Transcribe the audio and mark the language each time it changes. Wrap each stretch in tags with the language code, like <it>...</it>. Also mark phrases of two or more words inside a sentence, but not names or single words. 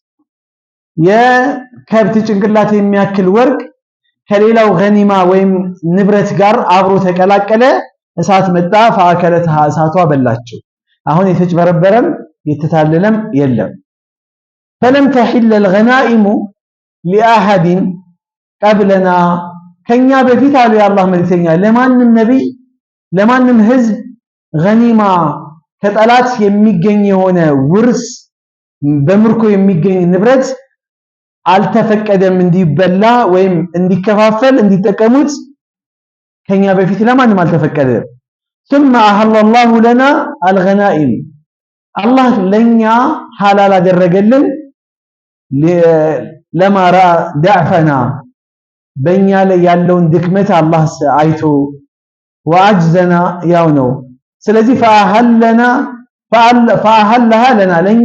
<am>የከብት ጭንቅላት የሚያክል ወርቅ ከሌላው ገኒማ ወይም ንብረት ጋር አብሮ ተቀላቀለ። እሳት መጣ። ፈአከለትሃ እሳቷ በላቸው። አሁን የተጭበረበረም የተታለለም የለም።</am> <ar>فلم تحل الغنائم لأحد قبلنا</ar> <am>ከኛ በፊት አሉ የአላህ መልእክተኛ ለማንም ነብይ ለማንም ህዝብ ገኒማ ከጠላት የሚገኝ የሆነ ውርስ በምርኮ የሚገኝ ንብረት አልተፈቀደም እንዲበላ ወይም እንዲከፋፈል እንዲጠቀሙት ከኛ በፊት ለማንም አልተፈቀደም።</am> <ar>ثم أحل الله لنا الغنائم</ar> <am>አላህ ለኛ ሐላል አደረገልን</am> <ar>لما رأى ضعفنا</ar> <am>በእኛ ላይ ያለውን ድክመት አላህ አይቶ ወአጅዘና ያው ነው። ስለዚህ</am> <ar>فأحلها لنا</ar> <am>ለኛ</am>